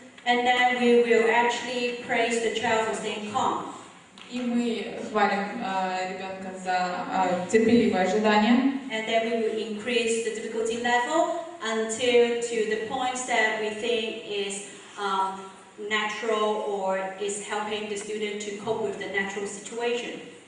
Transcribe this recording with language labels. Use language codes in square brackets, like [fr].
[en] And then we will actually praise the child for staying calm. [ru] И мы хвалим ребенка за терпеливое ожидание. [en] And then we will increase the difficulty level until to the points that we think is natural or is helping the student to cope with the natural situation.